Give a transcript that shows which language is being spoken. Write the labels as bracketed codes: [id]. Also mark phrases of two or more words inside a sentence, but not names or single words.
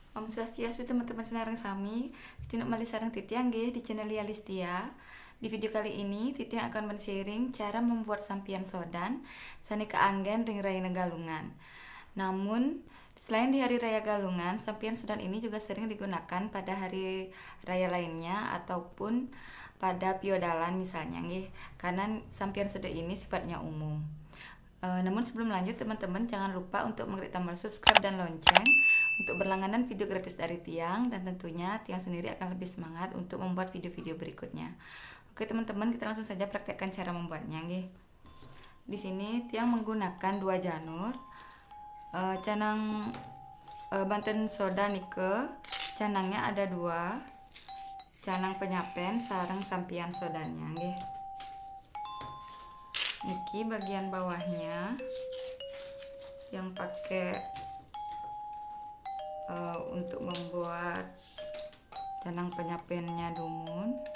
[ban] Om Swastiastu teman-teman senarang sami, tunuk malih sareng Titi nggih di channel Yalistia. [id] Di video kali ini Titi akan men-sharing cara membuat sampian sodan [ban] sane keanggen ring raya [id] Galungan. Namun selain di hari raya Galungan, sampian sodan ini juga sering digunakan pada hari raya lainnya ataupun pada piodalan misalnya nggih. Karena sampian sodan ini sifatnya umum. Namun sebelum lanjut teman-teman jangan lupa untuk mengklik tombol subscribe dan lonceng untuk berlangganan video gratis dari Tiang, dan tentunya Tiang sendiri akan lebih semangat untuk membuat video-video berikutnya. Oke teman-teman, kita langsung saja praktekkan cara membuatnya nggih. Di sini Tiang menggunakan 2 janur, canang Banten soda nike, canangnya ada 2, canang penyapen sareng sampian sodanya nggih. Niki bagian bawahnya yang pakai untuk membuat canang penyapennya dumun.